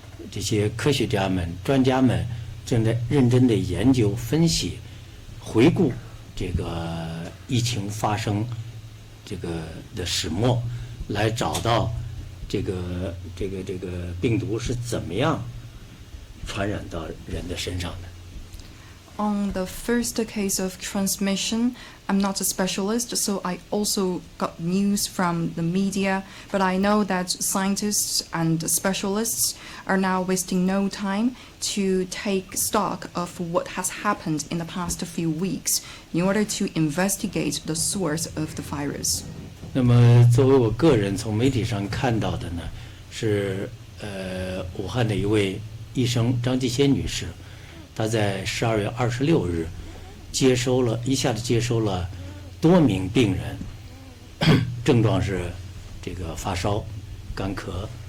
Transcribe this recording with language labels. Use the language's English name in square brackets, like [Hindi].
[Chinese] 这些科学家们、专家们正在认真的研究、分析、回顾这个疫情发生这个的始末，来找到这个病毒是怎么样传染到人的身上的。 [English] On the first case of transmission, I'm not a specialist, so I also got news from the media, but I know that scientists and specialists are now wasting no time to take stock of what has happened in the past few weeks in order to investigate the source of the virus. [Chinese] 那么作为我个人从媒体上看到的呢，是武汉的一位医生张继先女士，她在12月26日一下子接收了多名病人，症状是这个发烧、干咳。